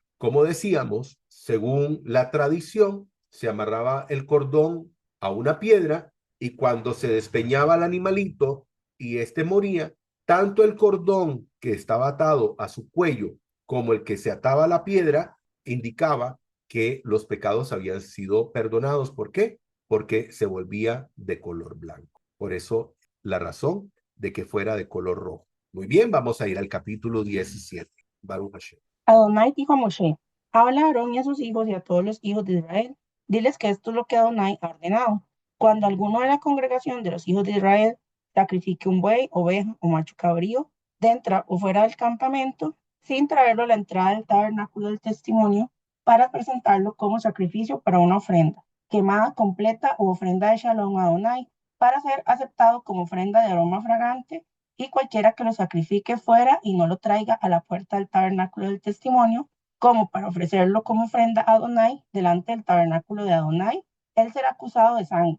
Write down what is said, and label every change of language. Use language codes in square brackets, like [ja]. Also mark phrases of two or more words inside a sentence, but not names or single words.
[es] Como decíamos, según la tradición, se amarraba el cordón a una piedra y cuando se despeñaba el animalito y este moría, tanto el cordón que estaba atado a su cuello como el que se ataba a la piedra indicaba que los pecados habían sido perdonados. ¿Por qué? Porque se volvía de color blanco. Por eso la razón de que fuera de color rojo. Muy bien, vamos a ir al capítulo 17. [he] ברוך השם. [es] Adonai dijo a Moshe, habla a Aarón y a sus hijos y a todos los hijos de Israel. Diles que esto es lo que Adonai ha ordenado. Cuando alguno de la congregación de los hijos de Israel sacrifique un buey, oveja o macho cabrío, dentro o fuera del campamento, sin traerlo a la entrada del tabernáculo del testimonio para presentarlo como sacrificio para una ofrenda, quemada completa o ofrenda de Shalom a Adonai, para ser aceptado como ofrenda de aroma fragante, y cualquiera que lo sacrifique fuera y no lo traiga a la puerta del tabernáculo del testimonio, como para ofrecerlo como ofrenda a Adonai delante del tabernáculo de Adonai, él será acusado de sangre.